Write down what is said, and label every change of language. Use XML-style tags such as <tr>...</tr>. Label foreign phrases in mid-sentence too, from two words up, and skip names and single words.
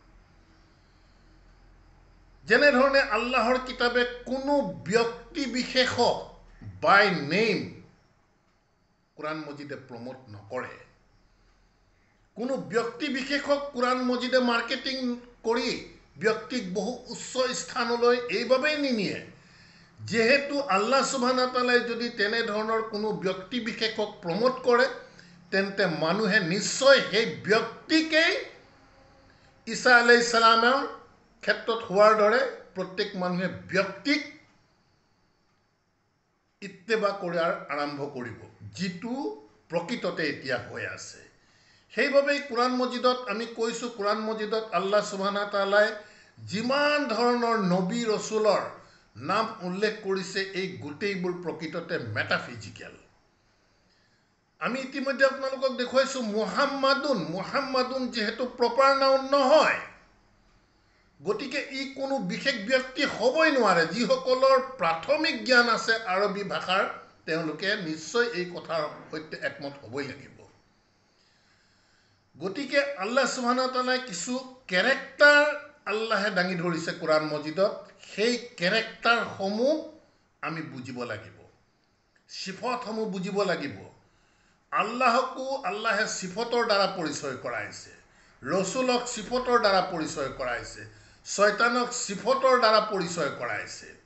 <as>যেনেধৰণে আল্লাহৰ কিতাবে কোনো ব্যক্তি বিশেষক</as> <en>by name</en> <as>কোৰাণ মজিদে প্ৰমোট নকৰে। কোনো ব্যক্তি বিশেষক কোৰাণ মজিদে মাৰ্কেটিং কৰি ব্যক্তিক বহু উচ্চ স্থানলৈ এইবাবেই নিনিয়ে, যেহেতু</as> <ar>الله سبحانه وتعالى</ar> <as>যদি তেনেধৰণৰ কোনো ব্যক্তি বিশেষক প্ৰমোট কৰে তেন্তে মানুহে নিশ্চয় সেই ব্যক্তিকেই</as> <ar>عيسى عليه السلام</ar> <as>ক্ষেত্ৰত হোৱাৰ দৰে প্ৰত্যেক মানুহে ব্যক্তিক ইত্তেবা কৰাৰ আৰম্ভ কৰিব, যিটো প্ৰকৃততে এতিয়া হৈ আছে। সেইবাবেই কোৰাণ মজিদত আমি কৈছোঁ, কোৰাণ মজিদত</as> <ar>الله سبحانه وتعالى</ar> <as>যিমান ধৰণৰ নবী ৰচুলৰ নাম উল্লেখ কৰিছে এই গোটেইবোৰ প্ৰকৃততে মেটাফিজিকেল। আমি ইতিমধ্যে আপোনালোকক দেখুৱাইছোঁ মুহাম্মাদুন যিহেতু</as> <en>proper noun</en> <as>নহয়, গতিকে ই কোনো বিশেষ ব্যক্তি হ'বই নোৱাৰে। যিসকলৰ প্ৰাথমিক জ্ঞান আছে আৰবী ভাষাৰ তেওঁলোকে নিশ্চয় এই কথাৰ সৈতে একমত হ'বই লাগিব। গতিকে</as> <ar>الله سبحانه وتعالى</ar> <as>কিছু কেৰেক্টাৰ আল্লাহে দাঙি ধৰিছে কোৰাণ মজিদত, সেই কেৰেক্টাৰসমূহ আমি বুজিব লাগিব, সিফতসমূহ বুজিব লাগিব। আল্লাহকো আল্লাহে সিফতৰ দ্বাৰা পৰিচয় কৰাইছে, ৰচুলক সিফতৰ দ্বাৰা পৰিচয় কৰাইছে, শয়তানক সিফতৰ দ্বাৰা পৰিচয় কৰাইছে।</as>